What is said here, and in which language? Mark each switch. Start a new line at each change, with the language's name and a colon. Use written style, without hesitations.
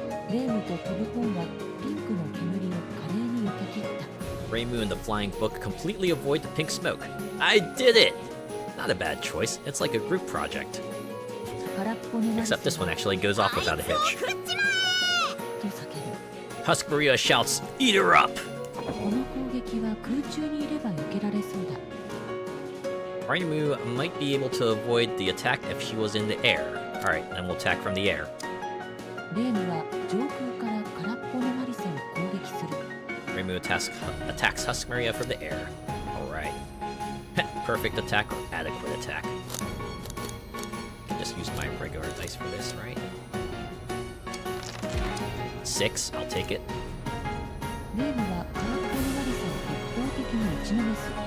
Japanese: レームと飛ぶ本はピンクの煙を華麗に避け切った
English: Reimu and the flying book completely avoid the pink smoke. I did it! Not a bad choice. It's like a group project.
Japanese: 空っぽのマリサ
English: Except this one actually goes off without a hitch.
Japanese: と叫ぶ
English: Husk Maria shouts, "Eat her up!"
Japanese: この攻撃は空中にいれば避けられそうだ
English: Reimu might be able to avoid the attack if she was in the air. Alright, then we'll attack from the air.
Japanese: レームは上空から空っぽのマリサを攻撃する
English: Reimu attacks Husk Maria from the air. Alright. Perfect attack or adequate attack. I can just use my regular dice for this, right? 6, I'll take it.
Japanese: レームは空っぽのマリサを一方的に打ちのめす